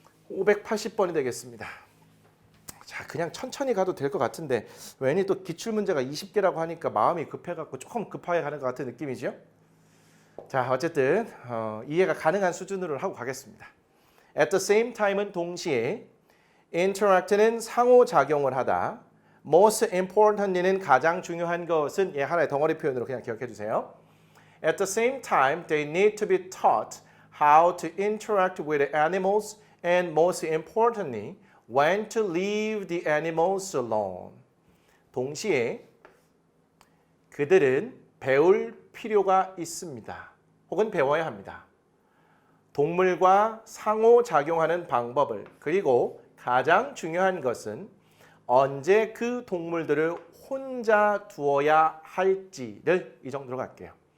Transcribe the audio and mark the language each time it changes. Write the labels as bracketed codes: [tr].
[ko] 580번이 되겠습니다. 자, 그냥 천천히 가도 될 것 같은데 괜히 또 기출문제가 20개라고 하니까 마음이 급해갖고 조금 급하게 가는 것 같은 느낌이죠. 자, 어쨌든 이해가 가능한 수준으로 하고 가겠습니다. [en] At the same time [ko] 은 동시에 interact는 상호작용을 하다 [en] most importantly [ko] 는 가장 중요한 것은 하나의 덩어리 표현으로 그냥 기억해 주세요. [en] At the same time, they need to be taught how to interact with animals and most importantly, when to leave the animals alone. [ko] 동시에 그들은 배울 필요가 있습니다. 혹은 배워야 합니다. 동물과 상호작용하는 방법을 그리고 가장 중요한 것은 언제 그 동물들을 혼자 두어야 할지를 이 정도로 갈게요.